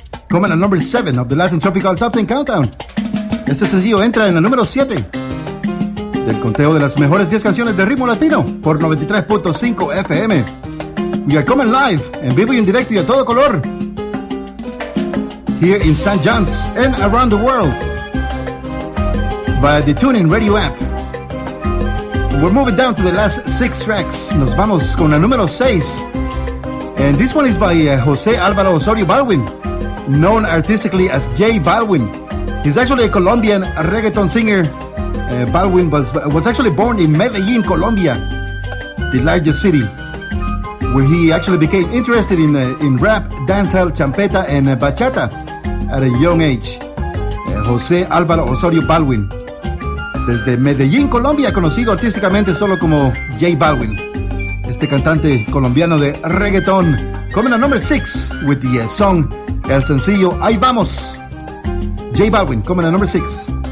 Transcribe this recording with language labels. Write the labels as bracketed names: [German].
[English] Coming at number 7 of the Latin Tropical Top 10 Countdown. [Spanish] Este sencillo entra en el número 7 del conteo de las mejores 10 canciones de ritmo latino por 93.5 FM. [English] We are coming live, [Spanish] en vivo y en directo y a todo color. [English] Here in St. John's and around the world via the TuneIn Radio app. We're moving down to the last 6 tracks. [Spanish] Nos vamos con la número 6. [English] And this one is by José Álvaro Osorio Balwin, known artistically as J Balwin. He's actually a Colombian reggaeton singer. Balwin was actually born in Medellin, Colombia, the largest city, where he actually became interested in rap, dancehall, champeta, and bachata at a young age. José Álvaro Osorio Balwin. [Spanish] Desde Medellín, Colombia, conocido artísticamente solo como J Balwin. Este cantante colombiano de reggaeton. [English] Coming at number 6 with the song, el sencillo, Ahí Vamos. J Balwin, coming at number 6.